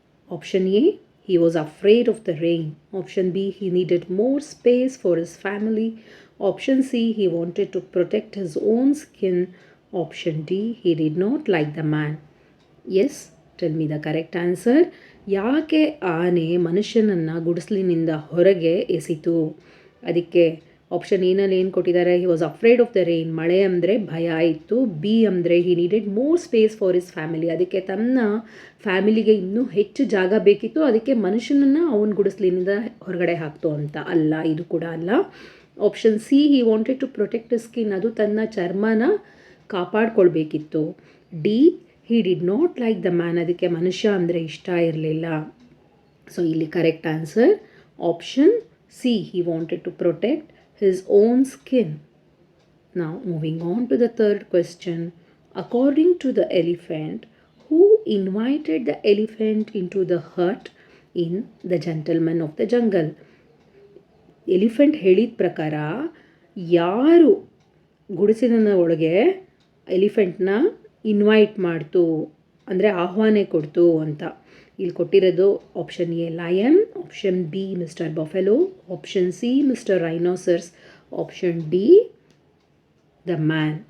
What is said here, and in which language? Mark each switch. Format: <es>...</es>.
<en>Option A, he was afraid of the rain. Option B, he needed more space for his family. Option C, he wanted to protect his own skin. Option D, he did not like the man. Yes, tell me the correct answer.</en> <kn>ಯಾಕೆ ಆನೆ ಮನುಷ್ಯನನ್ನು ಗುಡಿಸಲಿನಿಂದ ಹೊರಗೆ ಎಸಿತು? ಅದಕ್ಕೆ option ಎನಲ್ಲಿ ಏನು ಕೊಟ್ಟಿದ್ದಾರೆ?</kn> <en>He was afraid of the rain.</en> <kn>ಮಳೆ ಅಂದರೆ ಭಯ ಇತ್ತು.</kn> <en>B</en> <kn>ಅಂದರೆ</kn> <en>He needed more space for his family.</en> <kn>ಅದಕ್ಕೆ ತನ್ನ ಫ್ಯಾಮಿಲಿಗೆ ಇನ್ನೂ ಹೆಚ್ಚು ಜಾಗ ಬೇಕಿತ್ತು. ಅದಕ್ಕೆ ಮನುಷ್ಯನನ್ನು ಅವನ ಗುಡಿಸಲಿನಿಂದ ಹೊರಗಡೆ ಹಾಕ್ತು ಅಂತ. ಅಲ್ಲ, ಇದು ಕೂಡ ಅಲ್ಲ.</kn> <en>Option C, he wanted to protect the skin.</en> <kn>ಅದು ತನ್ನ ಚರ್ಮನ ಕಾಪಾಡ್ಕೊಳ್ಬೇಕಿತ್ತು.</kn> <en>D, he did not like the man.</en> <kn>ಅದಕ್ಕೆ ಮನುಷ್ಯ ಅಂದರೆ ಇಷ್ಟ ಇರಲಿಲ್ಲ.</kn> <en>so</en> <kn>ಇಲ್ಲಿ</kn> <en>Correct answer option C, he wanted to protect his own skin. Now moving on to the third question. According to the elephant, who invited the elephant into the hut in The Gentleman of the Jungle?</en> <kn>Elephant ಹೇಳಿದ ಪ್ರಕಾರ ಯಾರು ಗುಡಿಸಿನ ಒಳಗೆ ಎಲಿಫೆಂಟ್ನ invite ಮಾಡ್ತು ಅಂದರೆ ಆಹ್ವಾನ ಕೊಡ್ತು ಅಂತ. ಇಲ್ಲಿ ಕೊಟ್ಟಿರೋದು option A lion, option B mister buffalo, option C mister rhinoceros, option D the man.</kn>